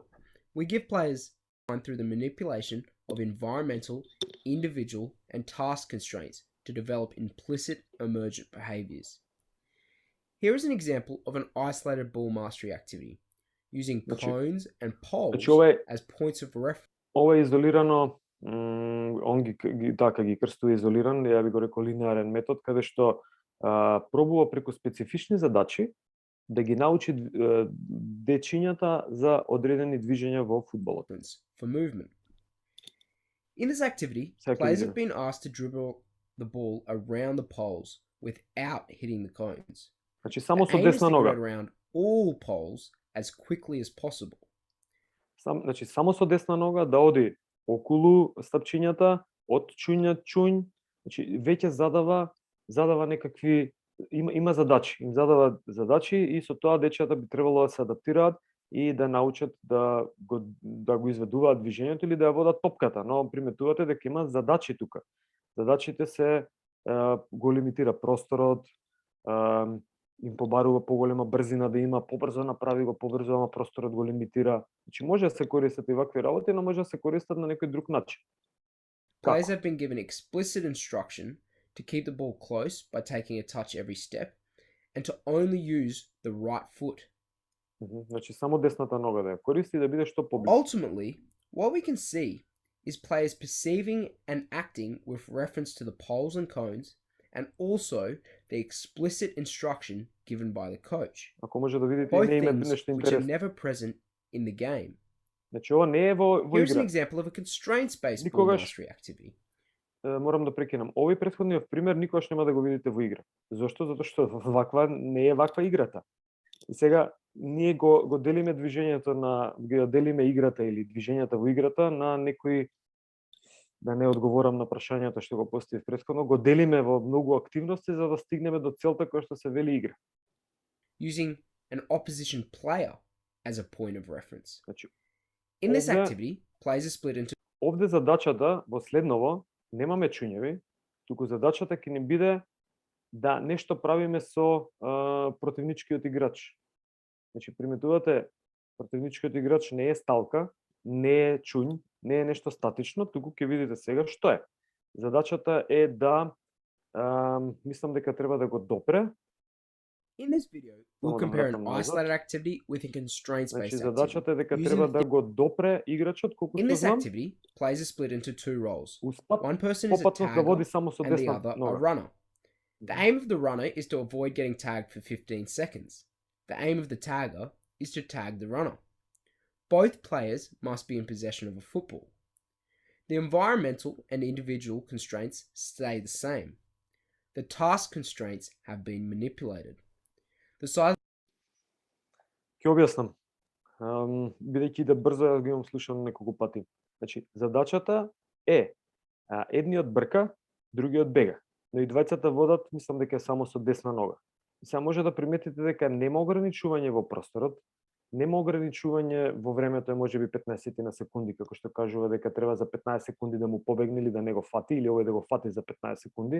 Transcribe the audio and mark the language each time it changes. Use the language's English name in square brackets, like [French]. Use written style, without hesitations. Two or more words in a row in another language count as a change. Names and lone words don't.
[English] We give players designed through the manipulation of environmental, individual, and task constraints to develop implicit emergent behaviors. Here is an example of an isolated ball mastery activity, using [Macedonian] Значи- [English] cones and poles [Macedonian] Значи, ова е [English] as points of reference. [Macedonian] Ова е изолирано, он така ги крстува изолиран, ја би го рекол линеарен метод, каде што пробува преку специфични задачи да ги научи дечињата за одредени движења во фудбалот. [English] For movement. In this activity, Second players year. have been asked to dribble the ball around the poles without hitting the cones. [Macedonian] Значи само [English] The [Macedonian] со [English] aim is [Macedonian] десна [English] to get [Macedonian] нога. [English] around all poles as quickly as possible. [Macedonian] Значи само со десна нога да оди околу стапчињата, од чуњ, значи веќе задава некакви има задачи, им задава задачи и со тоа дечијата би требало да се адаптираат и да научат да го изведуваат движењето или да ја водат топката, но приметувате дека има задачи тука. Задачите се го лимитира просторот, им побарува поголема брзина да има, побрзо направи го, побрзо, ама просторот го лимитира. Значи може да се користат и вакви работи, но може да се користат на некој друг начин. [English] Players [Macedonian] Како? [English] have been given explicit instruction to keep the ball close by taking a touch every step and to only use the right foot. [Macedonian] Значи само десната нога да ја користи и да биде што поблиску. [English] Ultimately, what we can see is players perceiving and acting with reference to the poles and cones and also the explicit instruction given by the coach. [Macedonian] Ако може да видите, [English] Both [Macedonian] не има [English] things [Macedonian] нешто [English] which are [Macedonian] интересно. [English] never present in the game. [Macedonian] Значи ова не е во [English] Here's an [Macedonian] игра. [English] example of a constraints-based ball [Macedonian] Никогаш- [English] mastery activity. [Macedonian] Морам да прекинам. Овој претходниот пример никогаш нема да го видите во игра. Зошто? Затоа што ваква не е ваква играта. И сега ние го делиме движењето го делиме играта или движењата во играта на некои, да не одговорам на прашањето што го поставив претходно, го делиме во многу активности за да стигнеме до целта која што се вели игра. [English] Using an opposition player as a point of reference. [Macedonian] Значи, [English] In this [Macedonian] Ovdje- [English] activity, players are split into [Macedonian] овде задачата во следново немаме чуњеви, туку задачата ќе ни биде да нешто правиме со противничкиот играч. Значи, приметувате, противничкиот играч не е сталка, не е чуњ, не е нешто статично, туку ќе видите сега што е. Задачата е да, мислам дека треба да го допре. [English] In this video, we'll [Macedonian] Само да [English] compare an [Macedonian] вратам назад. [English] isolated activity with a constraints-based [Macedonian] Значи, [English] activity. [Macedonian] задачата е дека [English] Using [Macedonian] треба [English] the [Macedonian] да го допре играчот, колку [English] In [Macedonian] што [English] this [Macedonian] знам, [English] activity, players are split into two roles. [Macedonian] успат [English] One person is a [Macedonian] попатност да води [English] tagger [Macedonian] само со [English] and the [Macedonian] десна [English] other a [Macedonian] нога. [English] runner. The aim of the runner is to avoid getting tagged for 15 seconds. The aim of the tagger is to tag the runner. Both players must be in possession of a football. The environmental and individual constraints stay the same. The task constraints have been manipulated. The size [Macedonian] Ќе објаснам. Бидејќи да брзо ја ги имам слушано неколку пати. Значи, задачата е едниот брка, другиот бега. Но и двајцата водат, мислам дека е само со десна нога. И сега може да приметите дека нема ограничување во просторот, нема ограничување во времето, е можеби 15 на секунди, како што кажува дека треба за 15 секунди да му побегне или да не го фати, или овој да го фати за 15 секунди.